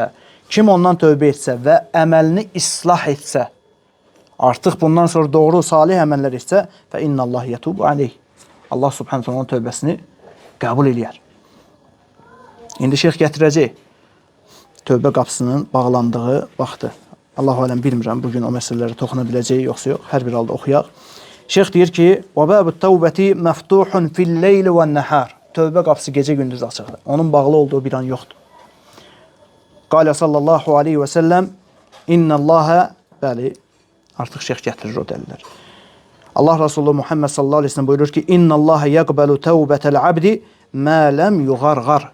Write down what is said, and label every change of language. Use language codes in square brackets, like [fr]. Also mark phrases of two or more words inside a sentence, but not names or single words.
[az] Kim ondan tövbə etsə və əməlini islah etsə, artıq bundan sonra doğru, salih əməllər etsə, [ar] فإن الله يتوب عليه. [az] Allah subhanətə onun tövbəsini qəbul eləyər. İndi şeyx gətirəcək tövbə qapısının bağlandığı vaxtı. [ar] الله أعلم [az] bilmirəm, bugün o məsələlərə toxuna biləcək, yoxsa yox, hər bir halda oxuyaq. Şeyx deyir ki, [ar] وَبَابُ التَّوْبَةِ مَفْتُوحٌ فِي اللَّيْلِ وَالنَّهَارِ. [az] Tövbə qapısı gecə gündüz açıqdır. Onun bağlı olduğu bir an yoxdur. [ar] قال صلى الله عليه وسلم إن الله, [az] bəli, artıq şeyx gətirir o dəlillər. Allah Resulü Muhammed [ar] صلى الله عليه وسلم [az] buyurur ki, [ar] إن الله يقبل توبة العبد ما لم يغرغر.